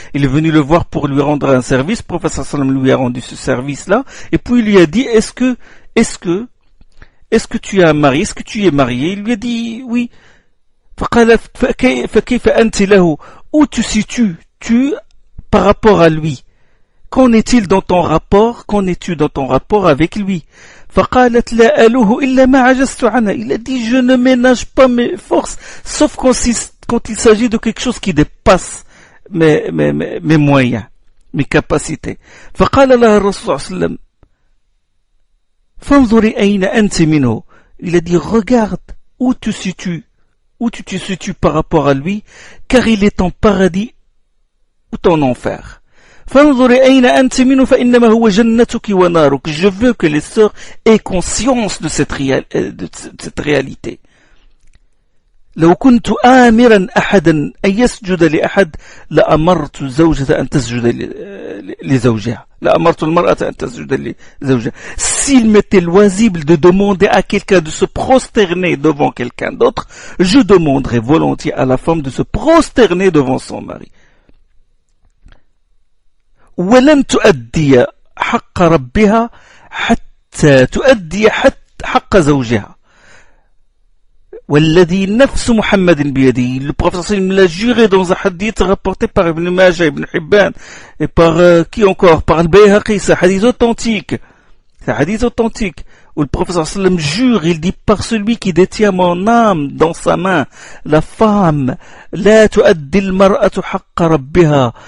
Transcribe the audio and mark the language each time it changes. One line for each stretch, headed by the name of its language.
French: Il est venu le voir pour lui rendre un service. Le professeur sallam lui a rendu ce service-là, et puis il lui a dit est-ce que tu es marié? Est-ce que tu es marié? Il lui a dit oui.
Arabic: فقال فكيف أنت له?
French: Où tu situes tu par rapport à lui? Qu'en est-il dans ton rapport? Qu'en es-tu dans ton rapport avec lui?
Arabic: فقالت لا ألوه إلا ما عجزت عنه.
French: Il a dit je ne ménage pas mes forces sauf quand il s'agit de quelque chose qui dépasse mes moyens, mes capacités.
Arabic: فقال لها الرسول صلى الله عليه وسلم فانظري أين أنت منه.
French: Il a dit regarde où tu te situes par rapport à lui, car il est en paradis ou en enfer.
Arabic: فانظري أين أنت منه فإنما هو جنتك ونارك.
French: Je veux que les sœurs aient conscience de cette réalité.
Arabic: لو كنت آمرا أحدا أن يسجد لأحد لأمرت زوجة أن تسجد لزوجها. لأمرت المرأة أن تسجد لزوجها.
French: S'il m'était loisible de demander à quelqu'un de se prosterner devant quelqu'un d'autre, je demanderais volontiers à la femme de se prosterner devant son mari.
Arabic: ولن تؤدي حق ربها حتى تؤدي حق زوجها. والذي نفس محمد بيده.
French: Le prophète l'a juré dans un hadith rapporté par Ibn Majah, Ibn Hibban, et par qui encore? Par Al-Bayhaqi. C'est un hadith authentique. C'est un hadith authentique où le prophète sallam jure, il dit par celui qui détient mon âme dans sa main, la femme,
Arabic: la tu'addi al-mar'atu haqqa rabbiha.